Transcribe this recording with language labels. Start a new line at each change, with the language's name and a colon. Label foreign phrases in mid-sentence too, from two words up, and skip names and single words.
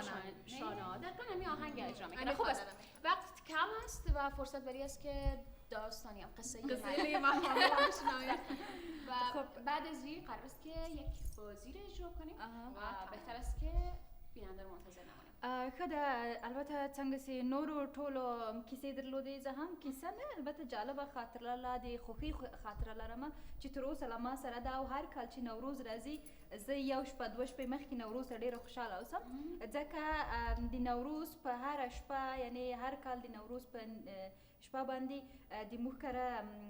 Persian: شانه دقیقاً همین آهنگ اجرا میکنن. همین خوب است خواندن. وقت کم است و فرصت بری است که داستانی هم قصه و بعد از این قرار است که یک بازی رو اجرا کنیم و بهتر است که بیننده رو منتظر نمانیم.
Pashto: خدا البته څنګه نورو ټولو کیسې درلودې زه هم کیسه نه البته جالبه خاطره لا د خوښي خاطره لرم چې تر اوسه له ما سره ده او هر کال چې نوروز راځي زه یو شپه دوه شپې مخکې نوروز ته ډېره خوشحاله اوسم ځکه د نوروز په هره شپه یعنی هر کال د نوروز په شپه باندې د موږ کره